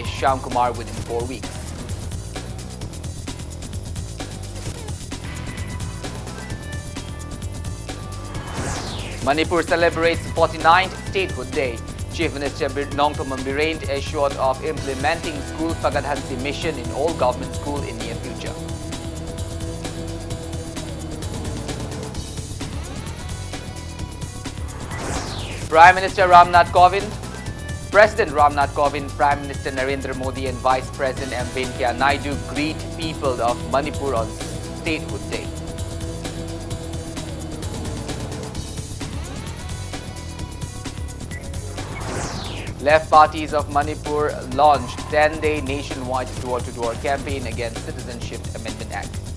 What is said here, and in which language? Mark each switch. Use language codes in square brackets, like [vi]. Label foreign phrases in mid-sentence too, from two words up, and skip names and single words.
[en] Shyamkumar within 4 weeks. Manipur celebrates 49th Statehood Day. Chief Minister Nongthombam Bireen assured of implementing school Pagadhansi mission in all government schools in near future. Prime Minister Ramnath Kovind, President Ramnath Kovind, Prime Minister Narendra Modi and Vice President M. Venkaiah Naidu greet people of Manipur on Statehood Day. Left parties of Manipur launched 10-day nationwide door-to-door campaign against Citizenship Amendment Act.